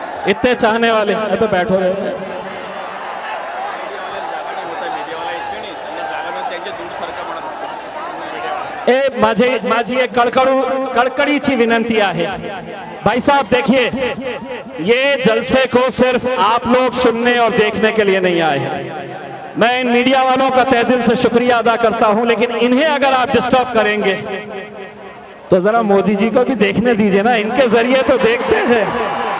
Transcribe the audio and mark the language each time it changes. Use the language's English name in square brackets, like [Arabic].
[Hindi] इतने चाहने वाले, अबे बैठो रे। [Marathi] माझी एक कड़कड़ीची विनंती आहे। [Hindi] भाई साहब देखिए, ये जलसे को सिर्फ आप लोग सुनने और देखने के लिए नहीं आए हैं। मैं इन मीडिया वालों का तहे दिल से शुक्रिया अदा करता हूं, लेकिन इन्हें अगर आप डिस्टर्ब करेंगे तो जरा मोदी जी को भी देखने दीजिए ना, इनके जरिए तो देखते हैं।